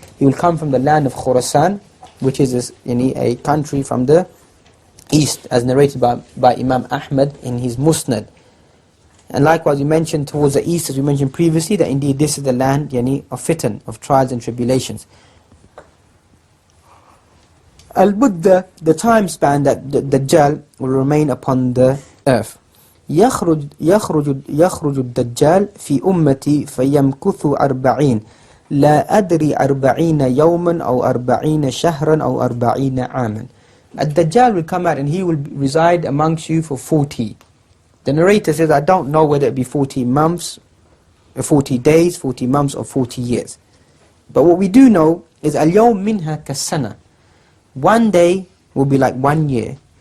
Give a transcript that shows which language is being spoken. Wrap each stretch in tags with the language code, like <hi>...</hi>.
<en>He will come from the land of Khurasan, which is a country from the east, as narrated by Imam Ahmad in his Musnad. And likewise we mentioned towards the east, as we mentioned previously, that indeed this is the land of fitan, of trials and tribulations. Al-Buddha, the time span that the Dajjal will remain upon the earth.</en> <ar>يخرج الدجال في أمتي فيمكث 40 لا أدري 40 يوما أو 40 شهرا أو 40 عاما.</ar> <en>Ad-Dajjal will come out and he will reside amongst you for 40. The narrator says, I don't know whether it be 40 months, 40 days, 40 months, or 40 years. But what we do know is, Al-Yawm minha kasana. One day will be like 1 year.</en>